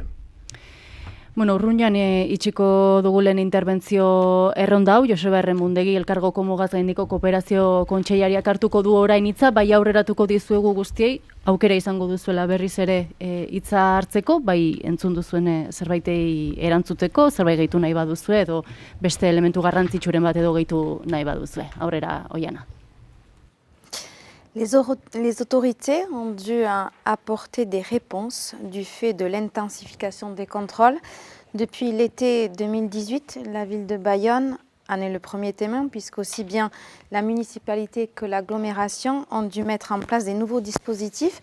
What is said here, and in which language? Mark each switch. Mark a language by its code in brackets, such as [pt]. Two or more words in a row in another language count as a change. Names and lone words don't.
[eu] Bueno, urruñan itxiko dugulen interbentzio erronda hau, Joseba Erremundegi Elkargoko Mugaz Gaindiko Kooperazio Kontseilariak hartuko du orain hitza, bai aurreratuko dizuegu guztiei, aukera izango duzuela berriz ere hitza hartzeko, bai entzun duzuen zerbaitei erantzuteko, zerbait gehitu nahi baduzue, edo beste elementu garrantzitsuren bat edo gehitu nahi baduzue. Aurrera, Oiana. [fr] Les autorités ont dû apporter des réponses du fait de l'intensification des contrôles. Depuis l'été 2018, la ville de Bayonne en est le premier témoin, puisqu'aussi bien la municipalité que l'agglomération ont dû mettre en place des nouveaux dispositifs.